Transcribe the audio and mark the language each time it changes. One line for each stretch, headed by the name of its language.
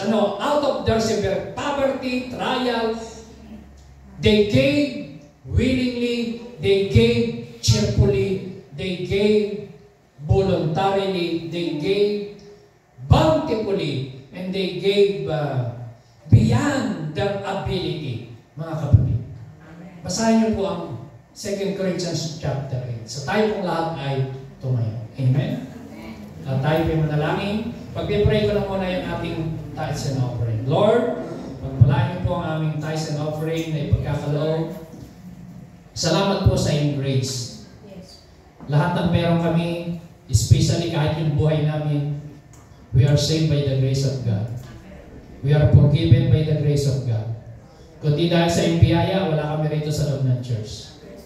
English: Ano, out of their severe poverty, trial, they gave willingly, they gave cheerfully, they gave voluntarily, they gave bountifully, and they gave beyond their ability,
Filipino: mga kapatid. Basahin niyo po ang 2 Corinthians chapter 8. So tayo pong lahat ay tumayo. Amen? At tayo po manalangin. Pag-pray ko lang muna yung ating tithes and offering. Lord, pagpalain niyo po ang aming tithes and offering na ipagkakaloob. Salamat po sa iyong grace. Lahat ng meron kami, especially kahit yung buhay namin,
English: we are saved by the grace of God. We are forgiven by the grace of God.
Filipino: Kundi dahil sa iyong biyaya, wala kami rito sa loob ng church.